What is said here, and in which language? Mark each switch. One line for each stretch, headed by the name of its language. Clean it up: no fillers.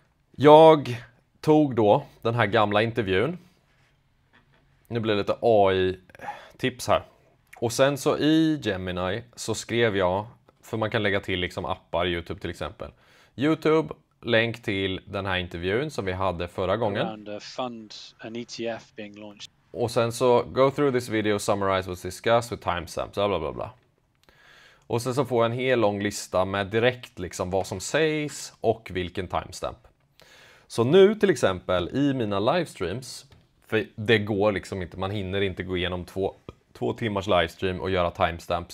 Swedish: Jag tog då den här gamla intervjun. Nu blir det lite AI-tips här. Och sen så i Gemini så skrev jag, för man kan lägga till liksom appar, YouTube till exempel. YouTube, länk till den här intervjun som vi hade förra gången.
English: Around a fund, an ETF being launched.
Swedish: Och sen så,
English: go through this video, summarize what's discussed with timestamps, bla bla bla.
Swedish: Och sen så får jag en hel lång lista med direkt liksom vad som sägs och vilken timestamp. Så nu till exempel i mina livestreams, för det går liksom inte, man hinner inte gå igenom två timmars livestream och göra timestamps.